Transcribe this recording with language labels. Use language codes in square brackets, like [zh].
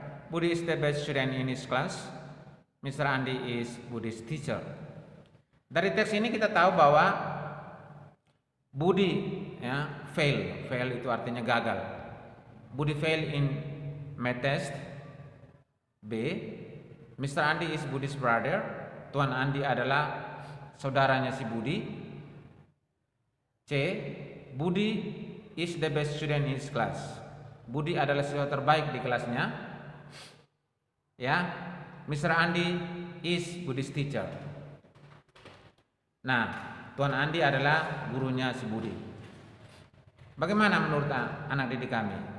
[en] Budi is the best student in his class. Mr. Andi is Budi's teacher. [id] Dari teks ini kita tahu bahwa Budi ya fail itu artinya gagal. [en] Budi fail in math test. B. Mr. Andi is Budi's brother. [id] Tuan Andi adalah saudaranya si Budi. [en] C. Budi is the best student in his class. [id] Budi adalah siswa terbaik di kelasnya. Ya, Mr. [en] Andi is Budi's teacher. [id] Nah, Tuan Andi adalah gurunya si Budi. Bagaimana menurut anak didik kami?